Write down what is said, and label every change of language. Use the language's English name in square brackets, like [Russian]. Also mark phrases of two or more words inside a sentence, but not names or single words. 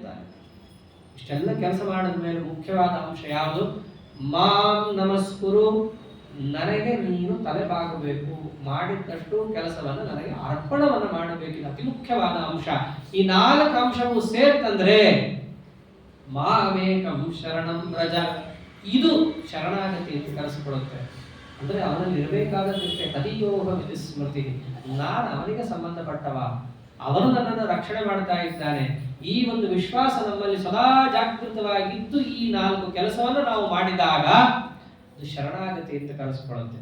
[Kannada] ಇಷ್ಟೆಲ್ಲ ಕೆಲಸ ಮಾಡಿದ ಮೇಲೆ ಮುಖ್ಯವಾದ ಅಂಶ ಯಾವುದು? [Sanskrit] मां नमस्कुरु, [Kannada] ನನಗೆ ನೀನು ತಲೆಬಾಗಬೇಕು. ಮಾಡಿದ್ದಷ್ಟು ಕೆಲಸವನ್ನು ನನಗೆ ಅರ್ಪಣವನ್ನು ಮಾಡಬೇಕು. ಇದು ಅತಿ ಮುಖ್ಯವಾದ ಅಂಶ. ಈ 4 ಅಂಶವು ಸೇರ್ತಂದ್ರೆ [Sanskrit] मामेकं शरणं व्रज, [Kannada] ಇದು ಶರಣಾಗತಿ ಅಂತ ಕರೆಸಿಕೊಳ್ಳುತ್ತೆ. ಅಂದ್ರೆ ಅವನಲ್ಲಿ ಇರಬೇಕಾದಷ್ಟೇ [Sanskrit] तदियोह विस्मृति. [Kannada] ನಾನು ಅವನಿಗೆ ಸಂಬಂಧಪಟ್ಟವ, ಅವನು ನನ್ನನ್ನು ರಕ್ಷಣೆ ಮಾಡ್ತಾ ಇದ್ದಾನೆ. ಈ ಒಂದು ವಿಶ್ವಾಸ ನಮ್ಮಲ್ಲಿ ಸದಾ ಜಾಗೃತವಾಗಿದ್ದು ಈ 4 ಕೆಲಸವನ್ನು ನಾವು ಮಾಡಿದಾಗ ಅದು ಶರಣಾಗತಿ ಅಂತ ಕರೆಸಿಕೊಳ್ಳುತ್ತೆ.